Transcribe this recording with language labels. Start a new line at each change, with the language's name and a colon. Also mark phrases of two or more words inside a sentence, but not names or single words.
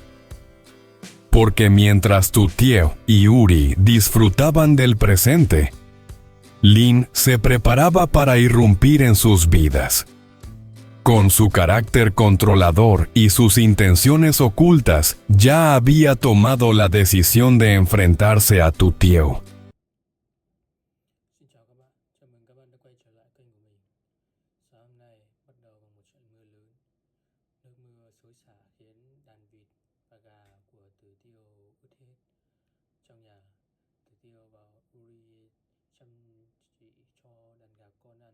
Spanish: Porque mientras Tutieu y Uri disfrutaban del presente, Lin se preparaba para irrumpir en sus vidas. Con su carácter controlador y sus intenciones ocultas, ya había tomado la decisión de enfrentarse a tu tío.
Vietnamese: Xin chào các bạn, chào mừng các bạn đã quay trở lại kênh của mình. Sáng hôm nay bắt đầu bằng một trận mưa lớn. Nước mưa xối xả khiến đàn vịt và gà của Tử Tiêu ướt hết. Trong nhà, Tử Tiêu và Uri chăm chỉ cho đàn gà con ăn.